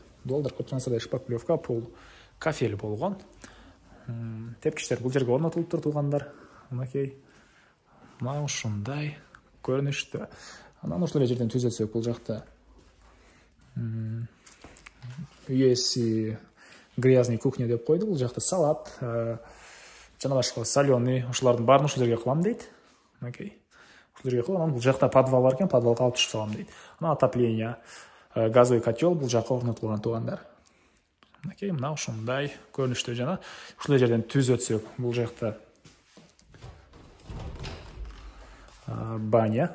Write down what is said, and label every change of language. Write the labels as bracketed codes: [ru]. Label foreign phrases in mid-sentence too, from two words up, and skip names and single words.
[ky] Дуалдар көтөрүңүздөр, шпаклевка, [ru] пол кафель [ky] болгон. Тепкичтер бул жерге орнотулуптур туғандар. Мынакей. Мына ушундай көрүнүштө. Анан ушул жерден түзөтсөк бул жакта үйеси [ru] грязный кухня [ky] деп қойды. Бұл жақта салат, жана башка соленый, ошолордун баарын ушул жерге кылам дейт. Окей. Ушул жерге кылам. Бул жакта подвал бар экен, подвалга алып түшүп салам дейт. Ана отопление, [ru] газовый котел [ky] бул жакка орнотулган туугандар. Окей, мына ушундай көрүнүштө жана ушул жерден түз өтсөк, бул жакта баня.